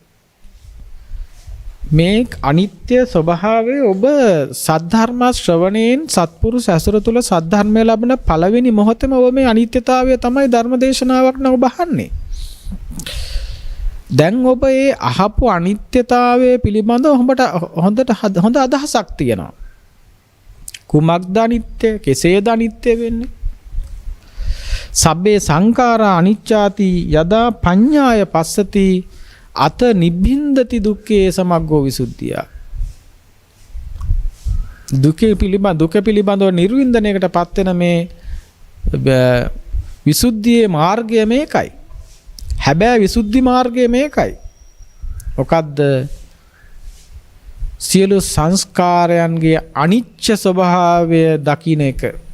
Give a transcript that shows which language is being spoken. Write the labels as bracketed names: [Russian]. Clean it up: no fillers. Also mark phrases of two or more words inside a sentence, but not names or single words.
[Sinhala] මේ අනිත්‍ය ස්වභාවය ඔබ සද්ධර්ම ශ්‍රවණයෙන් සත්පුරුෂ ඇසුර තුළ සද්ධර්මය ලැබෙන පළවෙනි මොහොතේම ඔබ මේ අනිත්‍යතාවය තමයි ධර්ම දේශනාවක් නම් ඔබ අහන්නේ. දැන් ඔබ ඒ අහපු අනිත්‍යතාවය පිළිබඳව හොඳ අදහසක් තියෙනවා. කුමක්ද අනිත්‍ය? කෙසේද අනිත්‍ය වෙන්නේ? [Pali] සබ්බේ සංඛාරා අනිච්චාති යදා පඤ්ඤාය පස්සති අත නිබ්බින්දති දුක්ඛේ සමග්ගෝ විසුද්ධිය. [Sinhala] දුක පිළිබඳව නිර්වින්දනයකටපත් වෙන මේ විසුද්ධියේ මාර්ගය මේකයි. හැබැයි විසුද්ධි මාර්ගය මේකයි. මොකද්ද? සියලු සංස්කාරයන්ගේ අනිච්ච ස්වභාවය දකින්න එක.